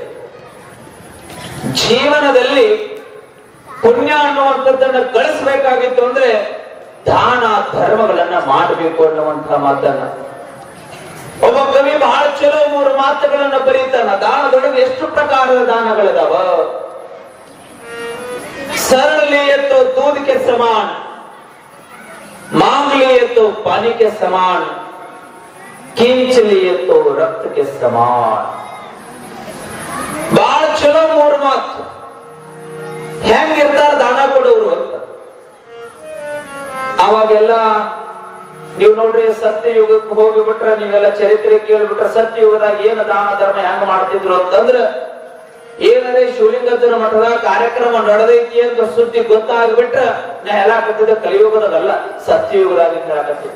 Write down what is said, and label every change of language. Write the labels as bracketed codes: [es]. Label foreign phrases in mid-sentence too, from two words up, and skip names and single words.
[kn] ಜೀವನದಲ್ಲಿ ಪುಣ್ಯ ಅನ್ನುವಂಥದ್ದನ್ನ ಗಳಿಸಬೇಕಾಗಿತ್ತು ಅಂದ್ರೆ ದಾನ ಧರ್ಮಗಳನ್ನ ಮಾಡಬೇಕು ಅನ್ನುವಂತಹ ಮಾತನ್ನ ಒಬ್ಬ ಕವಿ ಬಹಳ ಚಲೋ 3 ಮಾತುಗಳನ್ನ ಬರೀತಾನ. ದಾನದೊಳಗೆ ಎಷ್ಟು ಪ್ರಕಾರದ ದಾನಗಳಿದಾವ. [hi] सरल लिए तो दूध के समान, मांग लिए तो पानी के समान, खींच लिए तो रक्त के समान. [kn] ಬಹಳ ಚಲೋ 3 ಮಾತು. ಹೆಂಗಿರ್ತಾರ ದಾನ ಕೊಡೋರು ಅಂತ. ಅವಾಗೆಲ್ಲ ನೀವು ನೋಡ್ರಿ, ಸತ್ಯಯುಗಕ್ಕೆ ಹೋಗಿಬಿಟ್ರೆ, ನೀವೆಲ್ಲ ಚರಿತ್ರೆ ಕೇಳಿಬಿಟ್ರೆ, ಸತ್ಯಯುಗದಾಗ ಏನು ದಾನ ಧರ್ಮ ಹೆಂಗ್ ಮಾಡ್ತಿದ್ರು ಅಂತಂದ್ರ, ಏನಾದ್ರೆ ಶಿವಲಿಂಗೇಶ್ವರ ಮಠದ ಕಾರ್ಯಕ್ರಮ ನಡೆದೈತಿ ಅಂತ ಸುದ್ದಿ ಗೊತ್ತಾಗ್ಬಿಟ್ರ ನಾ ಹೇಳಾಕತ್ತಿದ್ದ ಕಲಿಯುಗದಲ್ಲ, ಸತ್ಯಯುಗದಾಗ ಹೇಳಾಕತ್ತಿದ್ದ.